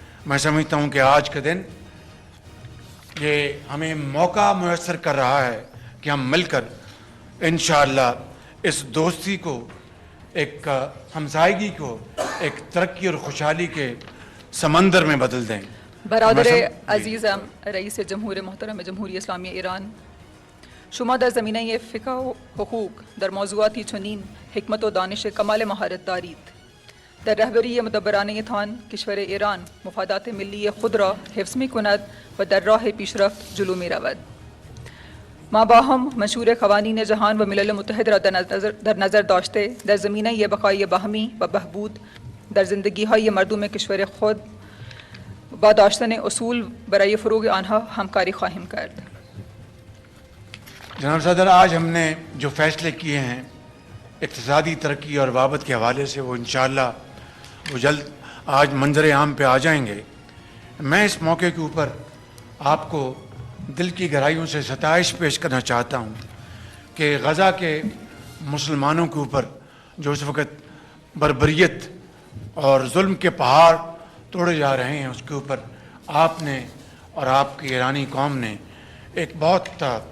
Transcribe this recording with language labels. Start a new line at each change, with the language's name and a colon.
Urdu: میں سمجھتا ہوں کہ آج کا دن یہ ہمیں موقع میسر کر رہا ہے کہ ہم مل کر انشاءاللہ اس دوستی کو، ایک ہمسائیگی کو ایک ترقی اور خوشحالی کے سمندر میں بدل دیں.
Persian: برادر عزیزم رئیس جمهور محترم جمهوری اسلامی ایران، شما در زمینه فقه و حقوق در موضوعاتی چنین حکمت و دانش کمال مهارت دارید. در رهبری مدبرانه تان کشور ایران مفادات ملی خود را حفظ می کند و در راه پیشرفت جلو می رود. ما با هم منشور قوانین جهان و ملل متحد را در نظر داشته در زمینه بقای باهمی و بهبود در زندگی های مردم کشور خود با داشتن اصول برای فروغ آنها همکاری خواهیم کرد.
Urdu: جناب صدر، آج ہم نے جو فیصلے کیے ہیں اقتصادی ترقی اور بابت کے حوالے سے وہ انشاءاللہ وہ جلد آج منظر عام پہ آ جائیں گے. میں اس موقع کے اوپر آپ کو دل کی گہرائیوں سے ستائش پیش کرنا چاہتا ہوں کہ غزہ کے مسلمانوں کے اوپر جو اس وقت بربریت اور ظلم کے پہاڑ توڑے جا رہے ہیں اس کے اوپر آپ نے اور آپ کی ایرانی قوم نے ایک بہت